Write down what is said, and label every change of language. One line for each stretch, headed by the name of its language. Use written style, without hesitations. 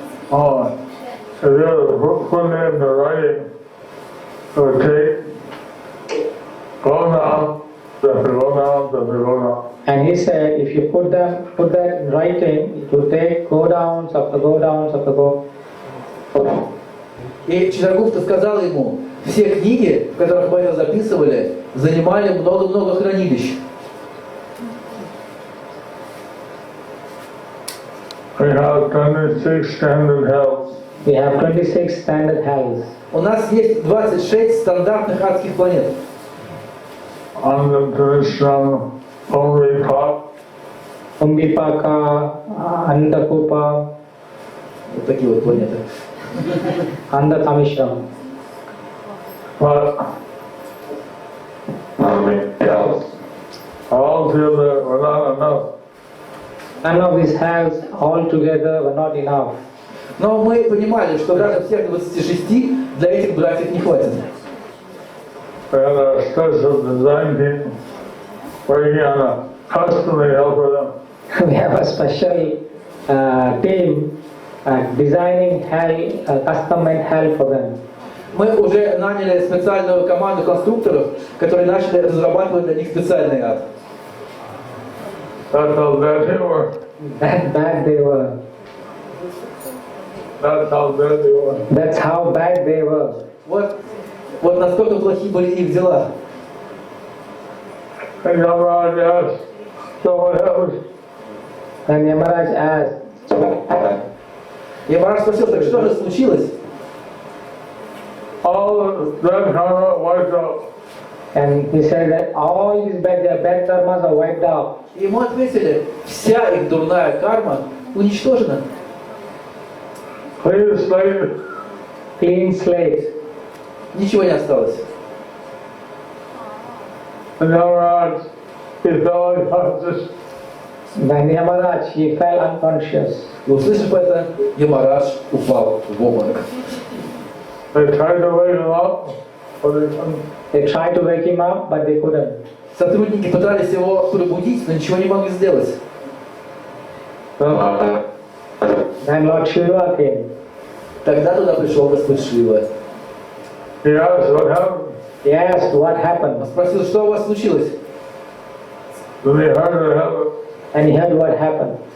English: Oh, if you put it into writing, it would take go down, go down. And he said, if you put that in writing, it will take go downs after go downs after go.
Russian: И Читрагупта сказал ему: все книги, в которых мы это записывали, занимали много-много хранилищ.
English: We have 26 standard hells. We have 26 standard hells.
Russian: У нас есть 26 стандартных адских планет.
English: On the traditional Omripap, Umbipaka, Andakupa,
Russian: Вот такие вот планеты.
English: Andathamishram. but hells all together were not enough. None of these hells all together were not enough.
Russian: Но мы понимали, что даже всех 26 для этих братьев не хватит.
English: We had a special design team working on a customly hell for them. We have a special team designing hell, custom-made hell for them.
Russian: Мы уже наняли специальную команду конструкторов, которые начали разрабатывать для них специальный ад.
English: That's how bad they were. That bad they were. That's how bad they were. That's how bad they were.
Russian: Вот насколько плохи были их дела.
English: And Yamaraj asked, so what happened? And Yamaraj asked,
Russian: И Махарадж спросил, так что же случилось?
English: All of that karma wiped out. and he said that all these bad karmas are wiped out.
Russian: И ему ответили, вся их дурная карма уничтожена.
English: Clean slate. Clean slate.
Russian: Ничего не осталось.
English: And Yamaraj, he fell unconscious. When Yamaraj, he fell unconscious.
Russian: И услышав это, Ямарадж упал в обморок.
English: They tried to wake him up, but they couldn't. They tried to wake him up, but they couldn't.
Russian: Сотрудники пытались его пробудить, но ничего не могли сделать.
English: Then Lord Shiva came.
Russian: Тогда туда пришел Господь Шива.
English: He asked what happened. He asked what
Russian: Он
English: happened,
Russian: спросил, что у вас случилось?
English: Then he heard what happened. and he heard what happened.